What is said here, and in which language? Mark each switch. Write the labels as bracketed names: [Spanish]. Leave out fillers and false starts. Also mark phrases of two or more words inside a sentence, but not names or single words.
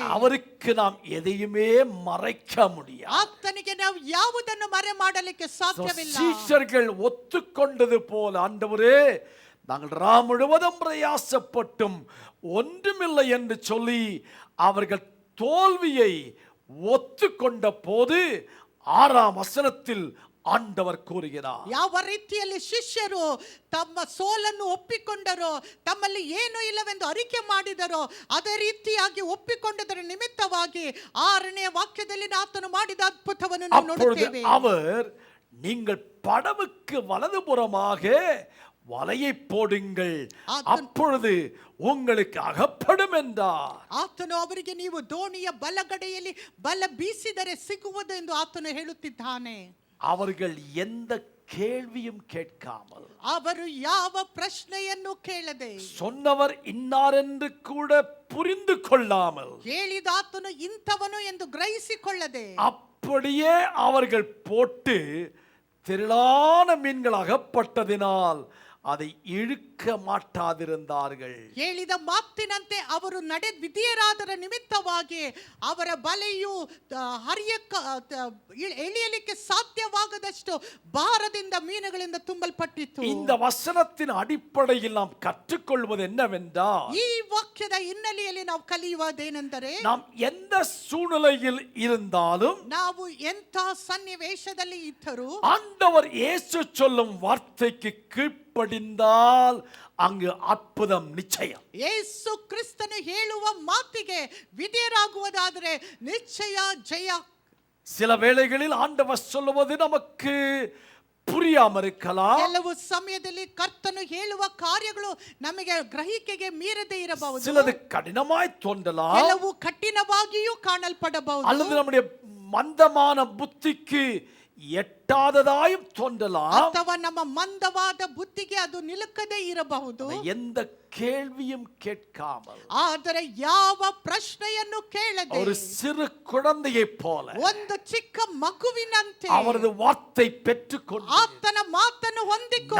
[Tamil] அவருக்கு நாம் எதையுமே மறைக்க முடியாது. [Kannada] ಆತನಿಗೆ ನಾವು ಯಾವುದನ್ನು ಮರೆ ಮಾಡಲಿಕ್ಕೆ ಸಾಧ್ಯವಿಲ್ಲ. [Tamil] சீஷர்கள் ஒத்துக்கொண்டது போல, ஆண்டவரே நாங்கள் ராம் முழுவதும் பிரயாசப்பட்டும் ஒன்றுமில்லை என்று சொல்லி அவர்கள் தோல்வியை ஒத்துக்கொண்ட போது 6ஆம் வசனத்தில் ஆண்டவர் கூறுகிறார், [Kannada] ಯಾವ ರೀತಿಯಲ್ಲಿ ಶಿಷ್ಯರು ತಮ್ಮ ಸೋಲನ್ನು ಒಪ್ಪಿಕೊಂಡರೋ, ತಮ್ಮಲ್ಲಿ ಏನೂ ಇಲ್ಲವೆಂದು ಅರಿಕೆ ಮಾಡಿದರೋ, ಅದೇ ರೀತಿಯಾಗಿ ಒಪ್ಪಿಕೊಂಡದರ ನಿಮಿತ್ತವಾಗಿ 6ನೇ ವಾಕ್ಯದಲ್ಲಿ ಆತನು ಮಾಡಿದ ಅದ್ಭುತವನ್ನು ನಾವು ನೋಡುತ್ತೇವೆ. [Tamil] அவர் நீங்கள் படவுக்கு வலதுபுறமாக வலையை போடுங்கள், அப்பொழுது உங்களுக்கு அகப்படும் என்றார். [Kannada] ಆತನು ಅವರಿಗೆ ನೀವು ದೋಣಿಯ ಬಲಗಡೆಯಲ್ಲಿ ಬಲ ಬೀಸಿದರೆ ಸಿಗುವುದು ಎಂದು ಆತನು ಹೇಳುತ್ತಿದ್ದಾನೆ. [Tamil] அவர்கள் எந்த கேள்வியும் கேட்காமல், [Kannada] ಅವರು ಯಾವ ಪ್ರಶ್ನೆಯನ್ನು ಕೇಳದೆ, [Tamil] சொன்னவர் இன்னார் என்று கூட புரிந்து கொள்ளாமல், [Kannada] ಹೇಳಿದ ಆತನು ಇಂಥವನು ಎಂದು ಗ್ರಹಿಸಿಕೊಳ್ಳದೆ [Tamil] அப்படியே அவர்கள் போட்டு திரளான மீன்கள் அகப்பட்டதினால் அதை இழுக்க மாட்டாதிருந்தார்கள். [Kannada] ಹೇಳಿದ ಮಾತಿನಂತೆ ಅವರು ವಿಧೇಯರಾದರ ನಿಮಿತ್ತವಾಗಿ ಅವರ ಬಲೆಯು ಎಳೆಯಲಿಕ್ಕೆ ಸಾಧ್ಯವಾಗದಷ್ಟು ಭಾರದಿಂದ ಮೀನುಗಳಿಂದ ತುಂಬಲ್ಪಟ್ಟಿತು. [Tamil] இந்த வசனத்தின் அடிப்படையில் நாம் கற்றுக்கொள்வது என்னவென்றால், [Kannada] ಈ ವಾಕ್ಯದ ಹಿನ್ನೆಲೆಯಲ್ಲಿ ನಾವು ಕಲಿಯುವುದೇನೆಂದರೆ, [Tamil] நாம் எந்த சூழ்நிலையில் இருந்தாலும் [Kannada] ನಾವು ಎಂಥ ಸನ್ನಿವೇಶದಲ್ಲಿ ಇದ್ದರೂ [Tamil] ஆண்டவர் இயேசு சொல்லும் வார்த்தைக்கு கீழ்ப்படிந்தால் அங்கு அற்புதம் நிச்சயம். [Kannada] ಯೇಸು ಕ್ರಿಸ್ತನು ಹೇಳುವ ಮಾತಿಗೆ ವಿಧೇಯರಾಗುವುದಾದರೆ ನಿಶ್ಚಯ ಜಯ. [Tamil] சில வேளைகளில் ஆண்டவர் சொல்லுவது நமக்கு புரியாம இருக்கலாம். [Kannada] ಕೆಲವು ಸಮಯದಲ್ಲಿ ಕರ್ತನು ಹೇಳುವ ಕಾರ್ಯಗಳು ನಮಗೆ ಗ್ರಹಿಕೆಗೆ ಮೀರದೇ ಇರಬಹುದು. [Tamil] சிலது கடினமாய் தோன்றலாம். [Kannada] ಕೆಲವು ಕಠಿಣವಾಗಿಯೂ ಕಾಣಲ್ಪಡಬಹುದು. [Tamil] அல்லது நம்முடைய மந்தமான புத்திக்கு எட்டாததாயும் தோன்றலாம். [Kannada] ಅಥವಾ ನಮ್ಮ ಮಂದವಾದ ಬುದ್ಧಿಗೆ ಅದು ನಿಲುಕದೇ ಇರಬಹುದು. [Tamil] எந்த கேள்வியும் கேட்காமல், [Kannada] ಆದರೆ ಯಾವ ಪ್ರಶ್ನೆಯನ್ನು ಕೇಳದೆ, [Tamil] ஒரு சிறு குழந்தையை போல [Kannada] ಒಂದು ಚಿಕ್ಕ ಮಗುವಿನಂತೆ [Tamil] அவரது வார்த்தை பெற்றுக்கொண்டு [Kannada] ಆತನ ಮಾತನ್ನು ಹೊಂದಿಕೊಂಡು